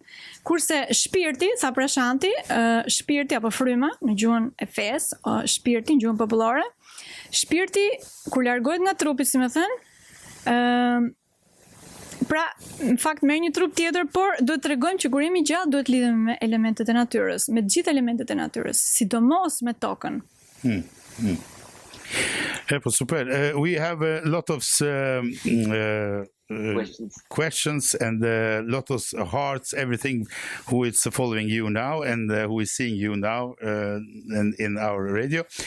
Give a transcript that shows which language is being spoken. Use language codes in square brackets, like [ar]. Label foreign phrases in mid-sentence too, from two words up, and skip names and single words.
[sq] Kurse shpirti, tha Prashanti, shpirti apo fryma në gjuhën e fes, shpirti në gjuhën popullore, shpirti kur largohet nga trupi, si më thënë, pra, në fakt merr një trup tjetër, por duhet të tregojmë që kur jemi gjallë duhet lidhemi me elementet e natyrës, me të gjitha elementet e natyrës, sidomos me tokën. Super. [en] We have a lot of questions and Lotus hearts, everything who is following you now and who is seeing you now and in our radio.